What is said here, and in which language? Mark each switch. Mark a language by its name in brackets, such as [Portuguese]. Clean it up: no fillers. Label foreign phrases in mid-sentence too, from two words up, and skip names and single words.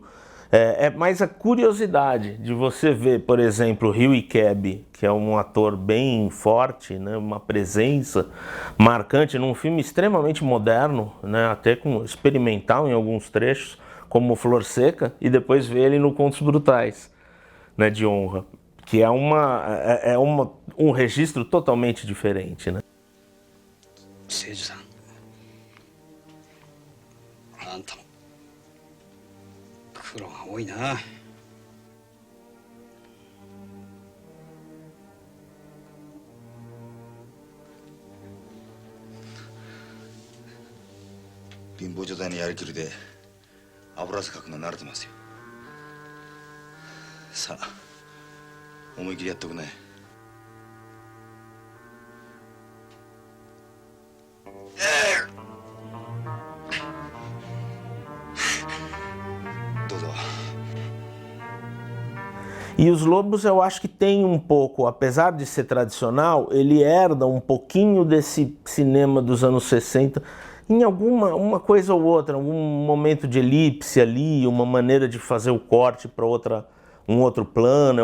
[Portuguese] É mais a curiosidade de você ver, por exemplo, Ryu Ikebe, que é um ator bem forte, né, uma presença marcante num filme extremamente moderno, né, até experimental em alguns trechos, como Flor Seca, e depois ver ele no Contos Brutais, né, de Honra, que é um registro totalmente diferente, né? [Japanese] 誠司さん、あんたも苦労が多いな。貧乏状態のやりきりで油汗かくの慣れてますよ。さあ思い切りやっておくね。どうぞ。 [Portuguese] E Os Lobos eu acho que tem um pouco, apesar de ser tradicional, ele herda um pouquinho desse cinema dos anos 60 em uma coisa ou outra, algum momento de elipse ali, uma maneira de fazer o corte para um outro plano.